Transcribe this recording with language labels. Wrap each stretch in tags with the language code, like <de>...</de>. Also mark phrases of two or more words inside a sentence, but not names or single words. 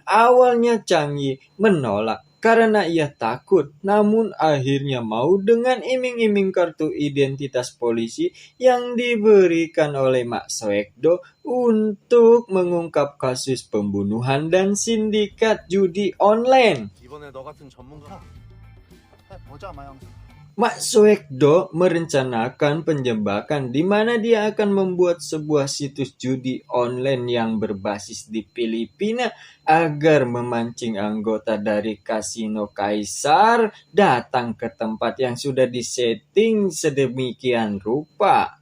<id>Awalnya Chang Yi menolak karena ia takut, namun akhirnya mau dengan iming-iming kartu identitas polisi yang diberikan oleh Mak Soekdo untuk mengungkap kasus pembunuhan dan sindikat judi online.</id> <ko>이번에 너 같은 전문가 보자 마영.</ko> <id>Mak Soekdo merencanakan penjebakan di mana dia akan membuat sebuah situs judi online yang berbasis di Filipina agar memancing anggota dari kasino Kaisar datang ke tempat yang sudah disetting sedemikian rupa.</id>